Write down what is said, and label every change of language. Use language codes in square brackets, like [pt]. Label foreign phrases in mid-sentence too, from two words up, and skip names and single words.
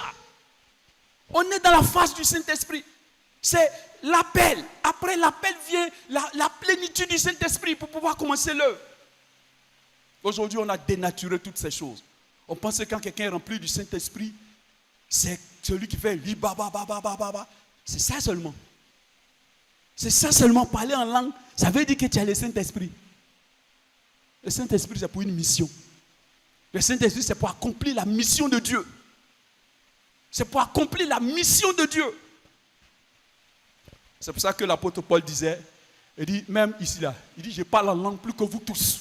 [fr] On est dans la phase du Saint-Esprit. C'est l'appel. Après l'appel vient la plénitude du Saint-Esprit pour pouvoir commencer l'œuvre. Aujourd'hui, on a dénaturé toutes ces choses. On pense que quand quelqu'un est rempli du Saint-Esprit, c'est celui qui fait li ba ba ba ba ba ba. C'est ça seulement. C'est ça seulement. Parler en langue, ça veut dire que tu as le Saint-Esprit. Le Saint-Esprit, c'est pour une mission. Le Saint-Esprit, c'est pour accomplir la mission de Dieu. C'est pour accomplir la mission de Dieu. C'est pour ça que l'apôtre Paul disait, il dit, même ici là, il dit, je parle en langue plus que vous tous.